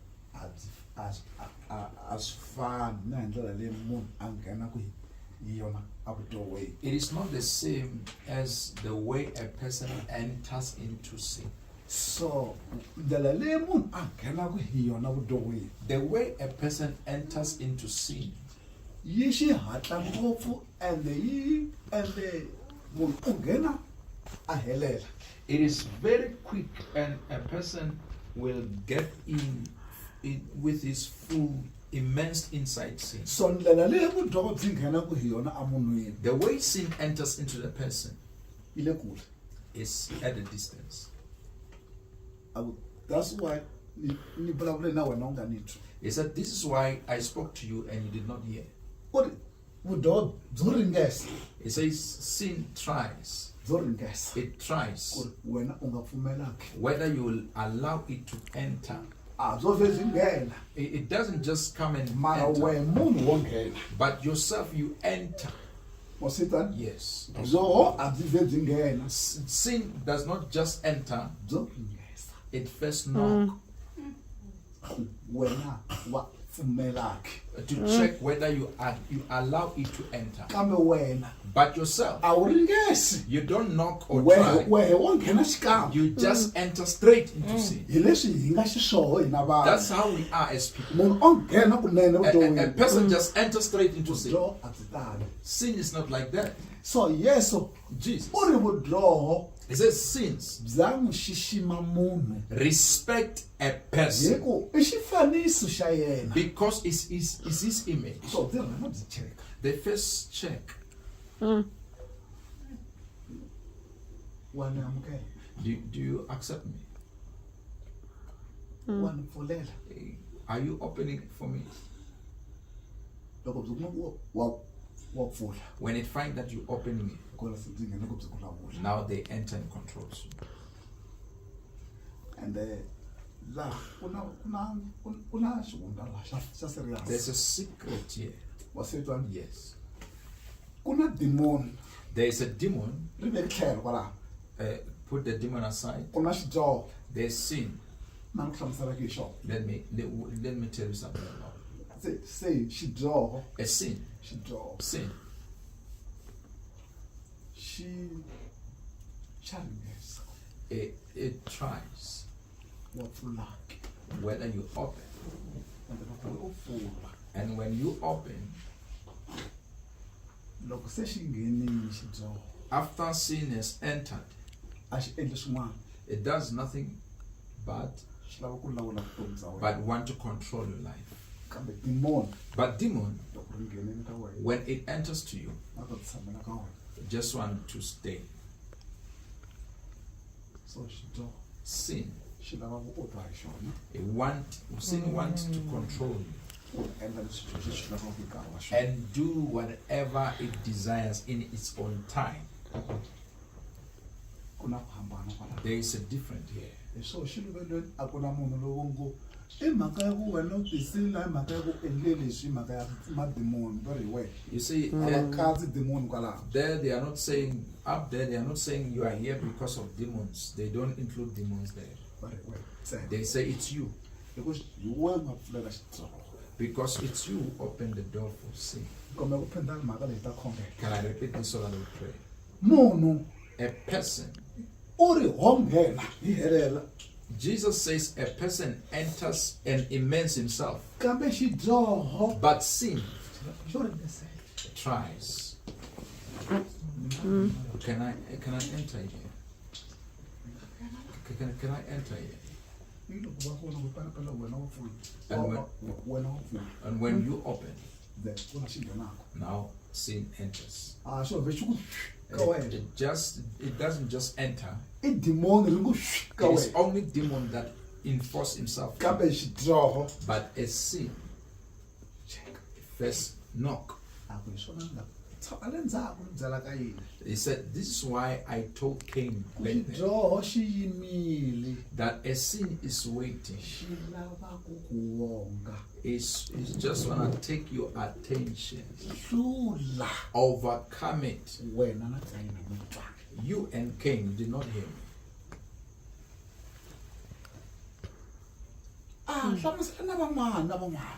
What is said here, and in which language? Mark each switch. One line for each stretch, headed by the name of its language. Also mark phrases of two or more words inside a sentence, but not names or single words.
Tsonga: a swi fani na hi ndlela leyi munhu a nghenaka hi yona evuton'wini.
English: it is not the same as the way a person enters into sin.
Tsonga: So ndlela leyi munhu a nghenaka hi yona vuton'wini
English: The way a person enters into sin
Tsonga: yi xihatla ngopfu ende munhu u nghena a helela.
English: it is very quick and a person will get in with his full immersed inside sin.
Tsonga: So ndlela leyi vudyoho byi nghenaka hi yona emunhwini
English: The way sin enters into the person
Tsonga: yi le kule.
English: is at a distance. That's why
Tsonga: ni vulavule na wena u nga ni twi.
English: He said, this is why I spoke to you and you did not hear.
Tsonga: Ku ri vudyoho byo ringesa
English: He says, sin tries.
Tsonga: byo ringesa
English: It tries
Tsonga: ku ri wena u nga pfumelaki.
English: whether you will allow it to enter.
Tsonga: A byo vhe byi nghena
English: It doesn't just come and
Tsonga: mara
English: enter,
Tsonga: wehe munhu wo nghena.
English: but yourself you enter.
Tsonga: Mositani
English: Yes.
Tsonga: byoho a byi vhe byi nghena
English: Sin does not just enter,
Tsonga: byo ringesa.
English: it first knock
Tsonga: Wena wa pfumelaki.
English: to check whether you allow it to enter.
Tsonga: Kambe wena
English: But yourself,
Tsonga: a wu ringesi.
English: you don't knock or
Tsonga: Wehe
English: try.
Tsonga: wo nghena xikan'we.
English: You just enter straight into sin.
Tsonga: Hi leswi hi nga xiswoho hina
English: That's
Tsonga: vanhu.
English: how we are as people.
Tsonga: Munhu o nghena kunene
English: A person
Tsonga: vuton'wini.
English: just enters straight into sin.
Tsonga: Vudyoho a byi tali.
English: Sin is not like that.
Tsonga: So Yesu
English: Jesus,
Tsonga: u ri vudyoho
English: he says sins
Tsonga: bya n'wi xixima munhu
English: respect a
Tsonga: hi
English: person
Tsonga: ku i xifaniso xa yena.
English: because it's his image.
Tsonga: So byi rhanga byi cheka.
English: They first check.
Tsonga: Wa ni amukela.
English: Do you accept me?
Tsonga: Wa ni pfulela.
English: Are you opening for me?
Tsonga: loko byi kuma wa pfula
English: When it finds that you're opening it,
Tsonga: kola se byi nghena loko byi vulavula
English: now they enter and controls you.
Tsonga: and la kuna xihundla la xa serious
English: There's a secret here.
Tsonga: wa se twa
English: Yes.
Tsonga: kuna demon
English: There is a demon.
Tsonga: ri ve tlhelo kwala
English: Put the demon aside.
Tsonga: kuna xidyoho
English: There's sin.
Tsonga: na ku hlamusela ki xona
English: Let me tell you something about it.
Tsonga: se xidyoho
English: A sin.
Tsonga: xidyoho
English: Sin.
Tsonga: xa ringesa
English: It tries
Tsonga: wa pfulaki
English: whether you open.
Tsonga: ende loko u pfula
English: And when you open,
Tsonga: loko se xi nghenile xidyoho
English: after sin has entered,
Tsonga: a xi endli swin'wana
English: it does nothing but
Tsonga: xi lava ku lawula vutomi bya wena
English: want to control your life.
Tsonga: kambe demon
English: But demon,
Tsonga: loko ri nghenile ka wena
English: when it enters to you,
Tsonga: a ta tshamela ka wena
English: just want to stay.
Tsonga: so xidyoho
English: Sin.
Tsonga: xi lava ku otwa hi xona
English: Sin wants to control you
Tsonga: ku endla leswi xi lavaka hi nkarhi wa xona
English: and do whatever it desires in its own time.
Tsonga: ku na ku hambana kwala
English: There is a difference here.
Tsonga: hi swona xi luvelweni a ku na munhu lowo ngo i mhaka ya ku wena u tisile hi mhaka ya ku endle leswi hi mhaka ya mademoni va ri hi wena
English: You see,
Tsonga: a va katsi demoni kwalaho
English: there they are not saying, up there they are not saying you are here because of demons. They don't include demons there.
Tsonga: va ri hi wena ntsena
English: They say it's you
Tsonga: hikuva hi wena nga pfulela xidyoho
English: because it's you who opened the door for sin.
Tsonga: kumbe ku phinda mhaka leyi ta khongela
English: Can I repeat this so that we pray?
Tsonga: munhu
English: A person,
Tsonga: u ri ho nghena hi helela
English: Jesus says a person enters and immerses himself,
Tsonga: kambe xidyoho
English: but sin
Tsonga: xo ringesela
English: tries. Can I enter here? Can I enter here?
Tsonga: hi loko va vona ku panapala wena wa pfula
English: And
Tsonga: wena wa pfula
English: And when you open,
Tsonga: then ku na xi nghenaka
English: now sin enters.
Tsonga: a xo vhe xi ku ka wena
English: It doesn't just enter.
Tsonga: i demoni ri ngu ka
English: It is
Tsonga: wena
English: only demon that enforce himself.
Tsonga: kambe xidyoho
English: But a sin first knock.
Tsonga: a ku hi swona ni nga tshama le ndzhaku ni byela ka yini
English: He said, this is why I told Cain
Tsonga: ku
English: back then
Tsonga: xidyoho xi yimile
English: that a sin is waiting.
Tsonga: xi lava ku ku wonga
English: It's just wanna take your attention.
Tsonga: hlula
English: Overcome it.
Tsonga: wena na tsayina mi twaka
English: You and Cain, you did not hear me.
Tsonga: hlamusela na van'wana